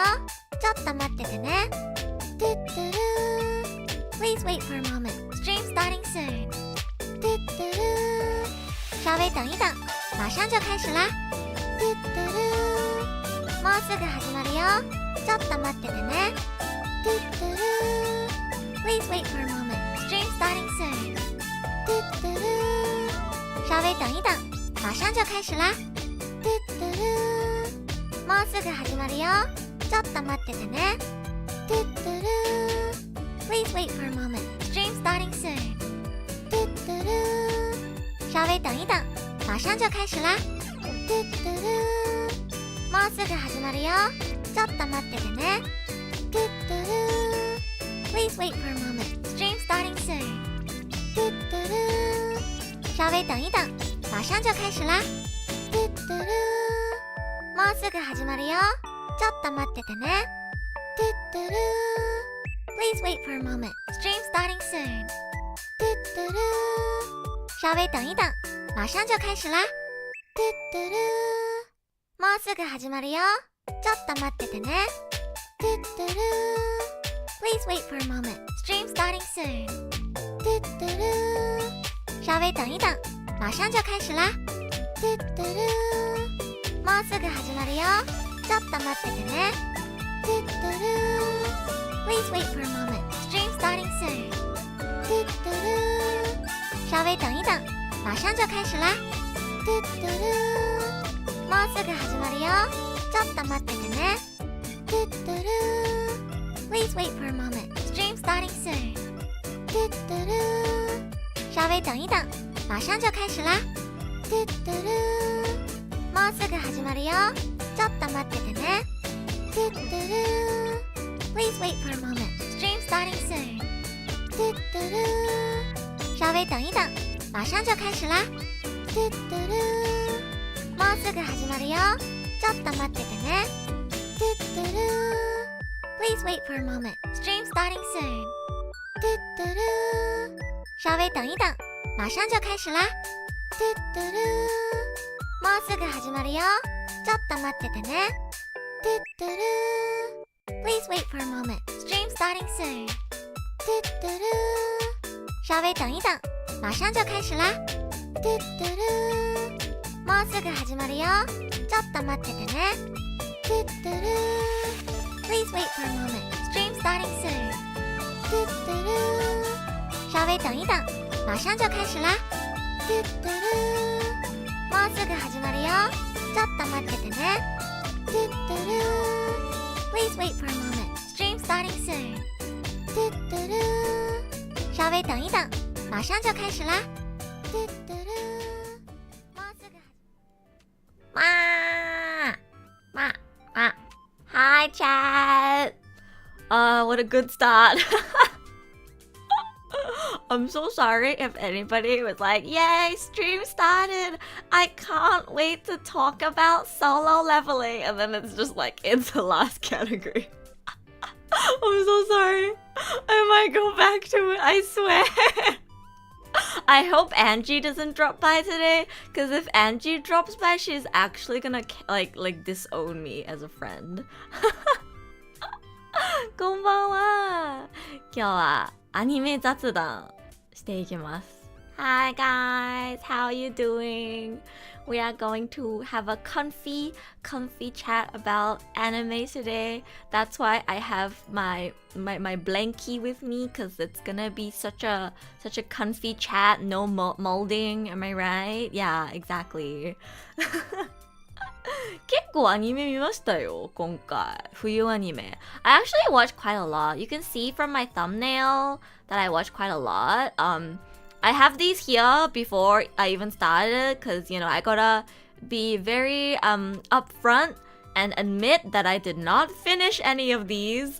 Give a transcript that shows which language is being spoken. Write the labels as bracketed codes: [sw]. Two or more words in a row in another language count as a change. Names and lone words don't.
[ja] ちょっと待っててね。トゥトゥルー [en] Please wait for a moment. Stream starting soon. [ja] トゥトゥルー， [zh] 稍微等一等，马上就开始啦。 [ja] トゥトゥルー，もうすぐ始まるよ。ちょっと待っててね。トゥトゥルー [en] Please wait for a moment. Stream starting soon. [ja] トゥトゥルー， [zh] 稍微等一等，马上就开始啦。 [ja] トゥトゥルー，もうすぐ始まるよ。ちょっと待っててね。トゥトゥルー [en] Please wait for a moment. Stream starting soon. [ja] トゥトゥルー， [zh] 稍微等一等，马上就开始啦。 [ja] トゥトゥルー，もうすぐ始まるよ。ちょっと待っててね。トゥトゥルー [en] Please wait for a moment. Stream starting soon. [ja] トゥトゥルー， [zh] 稍微等一等，马上就开始啦。 [ja] トゥトゥルー，もうすぐ始まるよ。ちょっと待っててね。トゥトゥルー [en] Please wait for a moment. Stream starting soon. [ja] トゥトゥルー， [zh] 稍微等一等，马上就开始啦。 [ja] トゥトゥルー，もうすぐ始まるよ。ちょっと待っててね。トゥトゥルー [en] Please wait for a moment. Stream starting soon. [ja] トゥトゥルー， [zh] 稍微等一等，马上就开始啦。 [ja] トゥトゥルー，もうすぐ始まるよ。ちょっと待っててね。トゥトゥルー [en] Please wait for a moment. Stream starting soon. [ja] トゥトゥルー， [zh] 稍微等一等，马上就开始啦。 [ja] トゥトゥルー，もうすぐ始まるよ。ちょっと待っててね。トゥトゥルー [en] Please wait for a moment. Stream starting soon. [ja] トゥトゥルー， [zh] 稍微等一等，马上就开始啦。 [ja] トゥトゥルー，もうすぐ始まるよ。ちょっと待っててね。トゥトゥルー [en] Please wait for a moment. Stream starting soon. [ja] トゥトゥルー， [zh] 稍微等一等，马上就开始啦。 [ja] トゥトゥルー，もうすぐ始まるよ。ちょっと待っててね。トゥトゥルー [en] Please wait for a moment. Stream starting soon. [zh] 嘟嘟噜，稍微等一等，马上就开始啦。嘟嘟噜， [ja] もうすぐ始まるよ。ちょっと待っててね。 [en] 嘟嘟噜。Please wait for a moment. Stream starting soon. [zh] 嘟嘟噜，稍微等一等，马上就开始啦。嘟嘟噜， [ja] もうすぐ始まるよ。ちょっと待っててね。 [en] 嘟嘟噜。Please wait for a moment. Stream starting soon. [zh] 嘟嘟噜，稍微等一等，马上就开始啦。嘟嘟噜， [ja] もうすぐ始まるよ。ちょっと待っててね。 [en] 嘟嘟噜。Please wait for a moment. Stream starting soon. [zh] 嘟嘟噜，稍微等一等，马上就开始啦。嘟嘟噜， [ja] もうすぐ。 [en] ま。Hi, chat. What a good start. I'm so sorry if anybody was like, yay, stream started. I can't wait to talk about solo leveling. And then it's just like, it's the last category. I'm so sorry. I might go back to it, I swear. I hope Angie doesn't drop by today, because if Angie drops by, she's actually gonna like disown me as a friend. [ja] こんばんは。今日はアニメ雑談していきます。 [en] Hi guys, how are you doing? We are going to have a comfy chat about anime today. That's why I have my blankie with me, because it's gonna be such a comfy chat, no molding, am I right? Yeah, exactly. [ja] 結構アニメ見ましたよ、今回。 [en] 冬アニメ。I actually watched quite a lot. You can see from my thumbnail that I watched quite a lot. I have these here before I even started, because, you know, I gotta be very upfront and admit that I did not finish any of these.